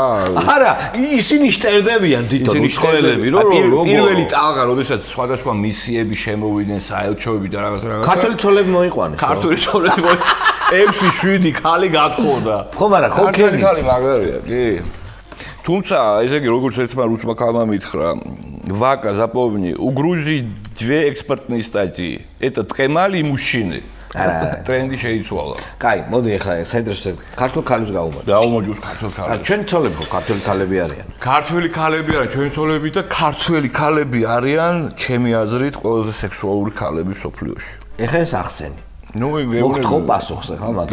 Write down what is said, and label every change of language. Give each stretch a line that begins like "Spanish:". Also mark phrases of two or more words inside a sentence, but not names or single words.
Georgian: არა, ისინი შტერდებიან თვითონ უცხოელები, რომ პირველი ტალღა, როდესაც სხვადასხვა მისიები შემოვიდნენ, საელჩოები და რაღაც. ქართული ცოლები მოიყვანეს. ქართული ცოლები მოიყვანეს. 6-7 ქალი გათხოვდა. ხო, მაგრამ ხო ქენი. ქალი მაგარია, კი. თუმცა, ესე იგი, როგორც ერთმა რუსმა ქალმა მითხრა,
Russian: Вака запомни, у Грузии 2 экспортные статьи. Это Тхемаль и мужчины.
Georgian: ტრენდი შეიცვალა. კაი, მოდი ახლა საინტერესო ქართულ ქალებს გავუმართ. დაუმოჯოს ქართულ ქალებს. ჩვენ ცოლები ხო ქართული ქალები არიან? ქართველი ქალები არიან, ჩვენი ცოლები და ქართველი ქალები არიან, ჩემი აზრით, ყველაზე სექსუალური ქალები მსოფლიოში. ეხლა ეს ახსენი. ნუ მოგთხოვ პასუხს ახლა მაგას.